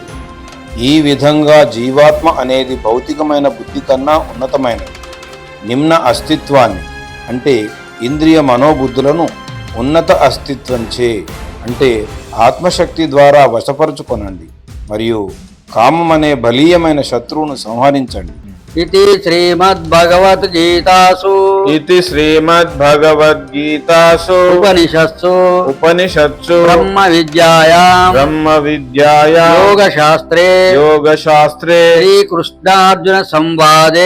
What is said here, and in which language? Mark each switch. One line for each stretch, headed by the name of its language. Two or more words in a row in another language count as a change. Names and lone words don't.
Telugu: ఈ విధంగా జీవాత్మ అనేది భౌతికమైన బుద్ధి కన్నా ఉన్నతమైనది. నిమ్న అస్తిత్వాన్ని అంటే ఇంద్రియ మనోబుద్ధులను ఉన్నత అస్తిత్వంచే అంటే ఆత్మశక్తి ద్వారా వశపరుచుకొనండి మరియు కామం అనే బలీయమైన శత్రువును సంహరించండి.
Sanskrit: इति श्रीमद्भगवद्गीतासु इति श्रीमद्भगवद्गीतासु उपनिषत्सु उपनिषत्सु ब्रह्मविद्यायां ब्रह्मविद्यायां योगशास्त्रे योगशास्त्रे श्रीकृष्णार्जुनसंवादे